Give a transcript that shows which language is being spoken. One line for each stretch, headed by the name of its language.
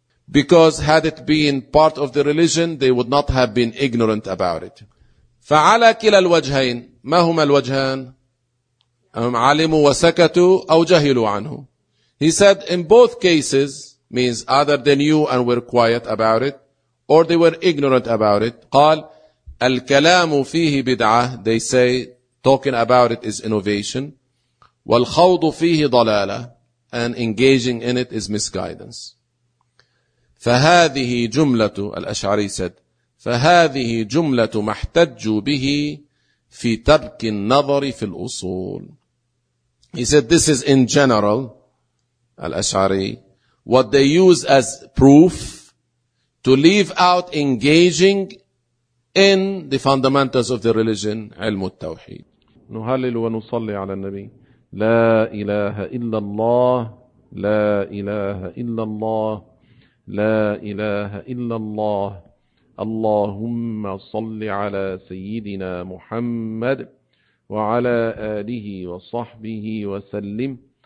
English: Because had it been part of the religion, they would not have been ignorant about it.
Arabic: فَعَلَى كِلَى الْوَجْهَيْنِ مَا هُمَا الْوَجْهَانِ أم علموا وسكتوا أو جهلوا عنه.
English: He said in both cases, means either they knew and were quiet about it or they were ignorant about it.
Arabic: قال الكلام فيه بدعة.
English: They say talking about it is innovation.
Arabic: والخوض فيه ضلالة.
English: And engaging in it is misguidance.
Arabic: فهذه جملة
English: الأشعري said.
Arabic: فهذه جملة ما احتجوا به في ترك النظر في الأصول.
English: He said this is in general, الأشعري, what they use as proof to leave out engaging in the fundamentals of the religion, علم التوحيد.
Arabic: نهلل ونصلي على النبي. لا إله إلا الله, لا إله إلا الله, لا إله إلا الله. اللهم صل على سيدنا محمد وعلى آله وصحبه وسلم.